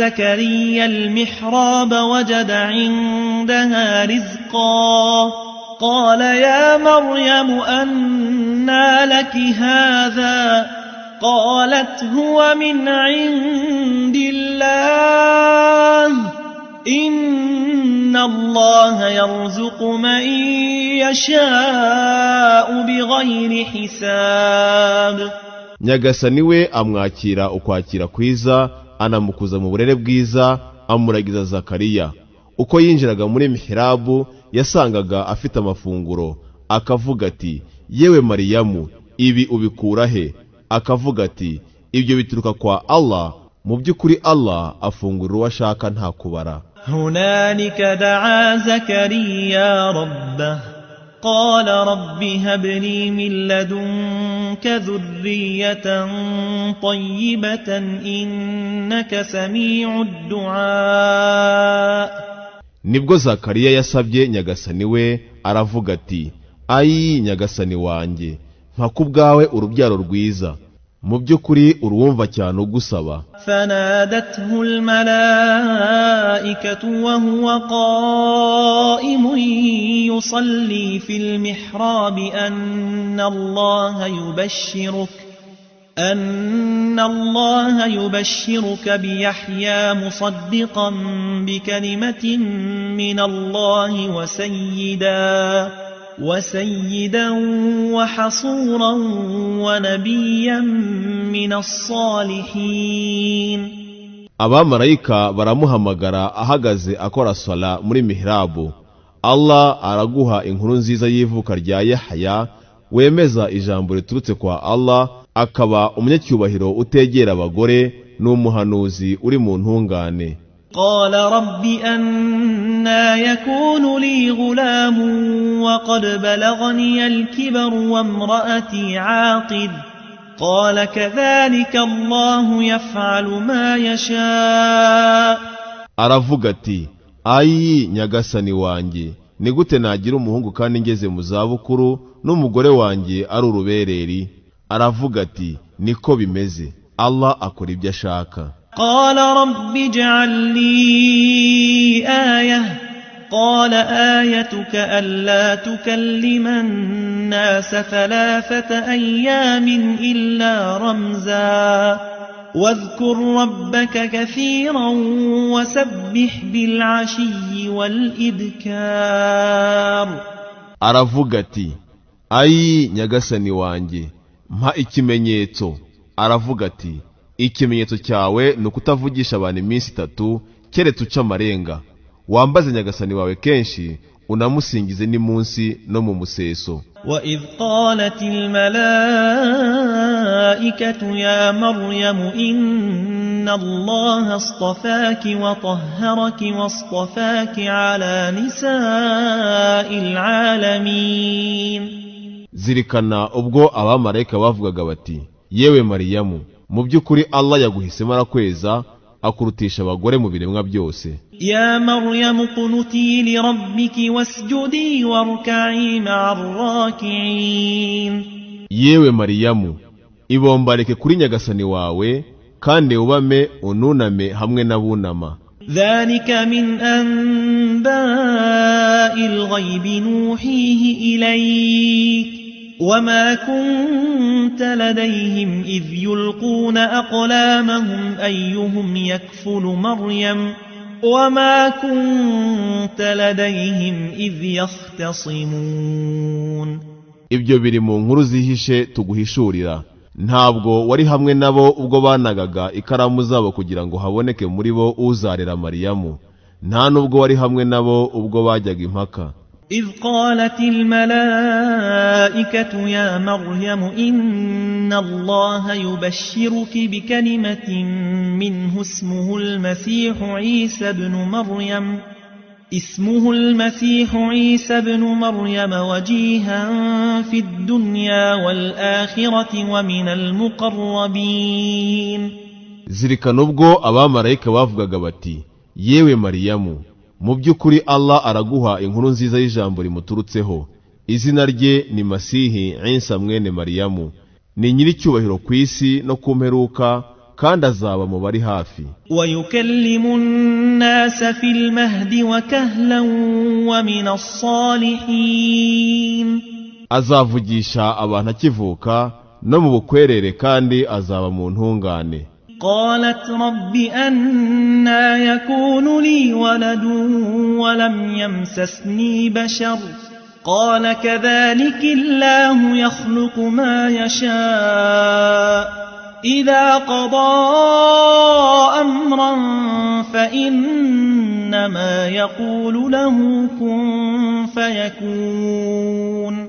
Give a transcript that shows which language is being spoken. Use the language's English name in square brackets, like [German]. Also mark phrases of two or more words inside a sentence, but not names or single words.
[Arabic] زكريا المحراب وجد عندها رزقا قال يا مريم أنى لك هذا قالت هو من عند الله إن الله يرزق من يشاء بغير حساب. [Kinyarwanda] Nyagasani we amwakira ukwakira kwiza, anamukuza mu burere bwiza, amuragiza Zakariya. Uko yinjiraga muri mihrabu yasangaga afite amafunguro, akavuga ati yewe Mariyamu, ibi ubikura he? Akavuga ati ibyo bituruka kwa Allah, mu by'ukuri Allah afungura uwo ashaka nta kubara. [Arabic] هنالك دعا زكريا ربه قال رب هب لي من لدنك ذرية طيبة إنك سميع الدعاء. [Kinyarwanda] Nibwo Zakariya yasabye Nyagasani we, aravuga ati ayi Nyagasani wanjye, mpa kubwawe urubyaro rwiza, mu by'ukuri uruwumva cyane ugusaba. [Arabic] فنادته الملائكة وهو قائم يصلي في المحراب أن الله يبشرك بيحيى مصدقا بكلمة من الله وسيدا وحصورا ونبيا من الصالحين. [Kinyarwanda] Abamarayika baramuhamagara ahagaze akora sala muri mihrabu. Allah araguha inkuru nziza y'ivuka rya Yahya, wemeza ijambo riturutse kwa Allah, akaba umunyacyubahiro utegera abagore n'umuhanuzi uri mu ntungane. [Arabic] قال رب أنى يكون لي غلام وقد بلغني الكبر وامرأتي عاقر قال كذلك الله يفعل ما يشاء. [Kinyarwanda] Aravuga ati ayi Nyagasani wanjye, ni gute nagira umuhungu kandi ngeze mu zabukuru n'umugore wanjye ari urubereri? Aravuga ati niko bimeze, Allah akora ibyo ashaka. [Arabic] قال رب اجعل لي آية قال آيتك ألا تكلم الناس 3 أيام إلا رمزا واذكر ربك كثيرا وسبح بالعشي والإبكار. [Kinyarwanda] Aravuga ati ayi Nyagasani wanjye, mpa ikimenyetso. Aravuga ati ikimenyetso cyawe ni ukutavugisha abantu iminsi 3 keretse uca amarenga, wambaze Nyagasani wawe kenshi, unamusingize n'imunsi no mu museso. [Arabic] وإذ قالت الملائكة يا مريم إن الله اصطفاك وطهرك واصطفاك على نساء العالمين. [Kinyarwanda] Zirikana ubwo abamarayika bavugaga bati yewe Mariyamu, mu by'ukuri Allah yaguhisemo arakweza, akurutisha abagore mu biremwa byose. [Arabic] يا مريم قنتي لربك واسجدي واركعي مع الراكعين. [Kinyarwanda] Yewe Mariyamu, ibombareke kuri Nyagasani wawe kandi ubame ununame hamwe n'abunama. [Arabic] ذلك من أنباء الغيب نوحيه إليك وما كنت لديهم إذ يلقون أقلامهم أيهم يكفل مريم وما كنت لديهم إذ يختصمون. [Kinyarwanda] Ibyo biri mu nkuru zihishe tuguhishurira. Ntabwo wari hamwe nabo ubwo banagaga ikaramu zabo kugira ngo haboneke muri bo uzarera Mariyamu, nta nubwo wari hamwe nabo ubwo bajyaga impaka. [Arabic] إذ قالت الملائكة يا مريم إن الله يبشرك بكلمة منه اسمه المسيح عيسى بن مريم وجيها في الدنيا والآخرة ومن المقربين. [Kinyarwanda] Zirikana ubwo abamarayika bavugaga bati yewe Mariyamu, mu by'ukuri Allah araguha inkuru nziza y'ijambo rimuturutseho, izina rye ni Masihi Isa mwene Mariyamu, ni nyiricyubahiro ku isi no ku mperuka, kandi azaba mu bari hafi. [Arabic] ويكلم الناس في المهد وكهلا ومن الصالحين. [Kinyarwanda] azavugisha abantu akivuka no mu bukwerere kandi azaba mu ntungane. [Arabic] قالت رب أنى يكون لي ولد ولم يمسسني بشر قال كذلك الله يخلق ما يشاء إذا قضى أمرا فإنما يقول له كن فيكون.